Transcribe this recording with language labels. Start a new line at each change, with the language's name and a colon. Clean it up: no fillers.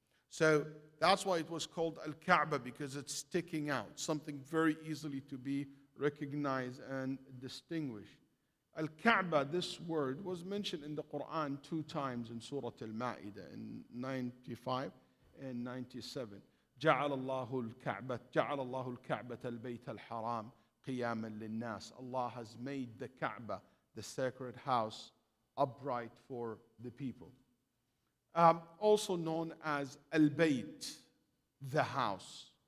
English: So that's why it was called Al-Kaaba, because it's sticking out, something very easily to be recognized and distinguished. Al-Kaaba, this word, was mentioned in the Quran 2 times in Surah Al-Ma'idah, in 95 and 97.
Arabic: جعل الله الكعبة البيت الحرام قياما للناس.
English: Allah has made the Kaaba, the sacred house, upright for the people. Also known as Al-Bayt, the house.